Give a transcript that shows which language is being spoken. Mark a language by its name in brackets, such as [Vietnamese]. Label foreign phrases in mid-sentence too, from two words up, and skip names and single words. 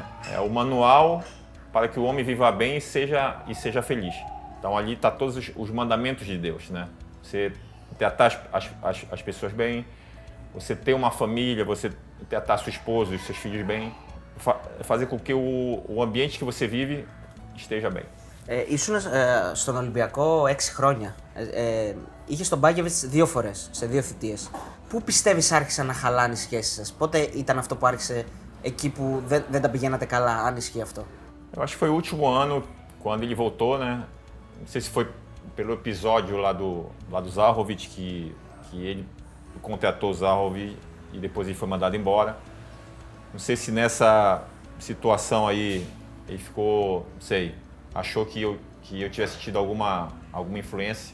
[Portuguese] É o manual para que o homem viva bem e seja feliz. Então ali está todos os mandamentos de Deus, né? Você tratar as pessoas bem, você ter uma família, você tratar sua esposa e seus filhos bem, fazer com que o ambiente que você vive esteja bem. [Greek] Ήσουν στον Ολυμπιακό 6 χρόνια. Είχες τον Μπάκεβιτς 2 φορές, σε 2 θητείες. Πού πιστεύεις άρχισαν να χαλάνε οι σχέσεις σας? Πότε ήταν αυτό που άρχισε εκεί που δεν τα πηγαίνατε καλά, αν ισχύει αυτό? [Portuguese] Eu acho que foi o último ano, quando ele voltou, né? Não sei se foi pelo episódio lá do Zahovic, que ele contratou o Zahovic e depois ele foi mandado embora. Não sei se nessa situação aí ele ficou, não sei, achou que eu tivesse tido alguma influência.